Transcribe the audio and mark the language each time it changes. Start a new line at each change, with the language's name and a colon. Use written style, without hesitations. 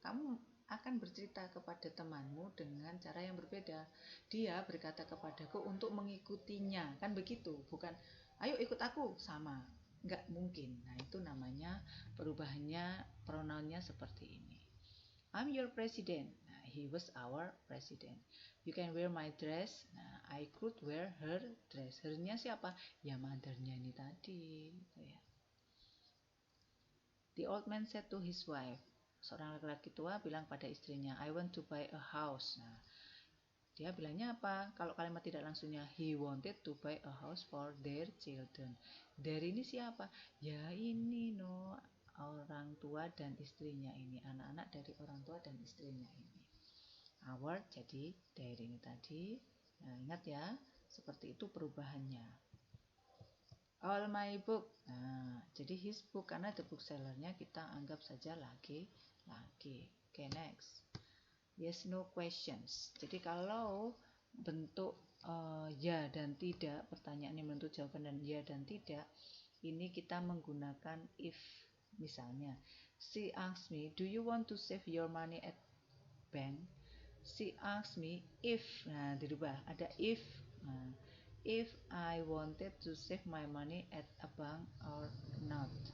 Indonesian: Kamu akan bercerita kepada temanmu dengan cara yang berbeda. Dia berkata kepadaku untuk mengikutinya, kan begitu, bukan ayo ikut aku, sama, nggak mungkin. Nah itu namanya perubahannya, pronounnya seperti ini.
English: I'm your president. Nah, he was our president. You can wear my dress. Nah, I could wear her dress.
Indonesian: Her-nya siapa? Ya mother-nya ini tadi, gitu ya.
English: The old man said to his wife,
Indonesian: seorang laki-laki tua bilang pada istrinya,
English: I want to buy a house.
Indonesian: Nah, dia bilangnya apa? Kalau kalimat tidak langsungnya,
English: he wanted to buy a house for their children.
Indonesian: Their ini siapa? Ya ini orang tua dan istrinya ini, anak-anak dari orang tua dan istrinya ini. Our jadi their ini tadi. Nah, ingat ya, seperti itu perubahannya.
English: All my book.
Indonesian: Nah, jadi
English: his book
Indonesian: karena the booksellernya kita anggap saja laki-laki. Oke, next.
English: Yes, no questions.
Indonesian: Jadi kalau bentuk ya dan tidak, pertanyaan yang bentuk jawaban dan ya dan tidak, ini kita menggunakan if. Misalnya,
English: she asked me, do you want to save your money at bank? She asked me if,
Indonesian: nah dirubah, ada
English: if. Nah, if I wanted to save my money at a bank or not.